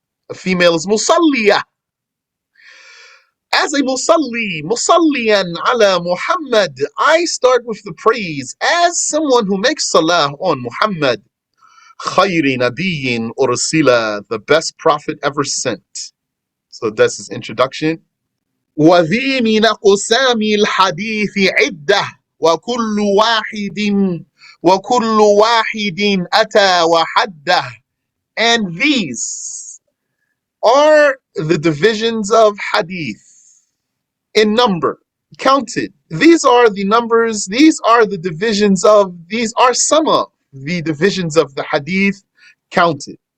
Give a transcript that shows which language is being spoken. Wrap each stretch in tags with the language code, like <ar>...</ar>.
<en>A female is musalliya. As a</en> <ar>musalliyan ala Muhammad,</ar> <en>I start with the praise as someone who makes salah on Muhammad.</en> <ar>Khayri nabiyyin ursila,</ar> <en>the best prophet ever sent. So that's his introduction.</en> <ar>وذي من أقسام الحديث عدة وكل واحد وكل واحد أتى وحده.</ar> <en>And these are the divisions of hadith in number, counted. These are the numbers, these are the divisions of, these are some of the divisions of the hadith counted.</en>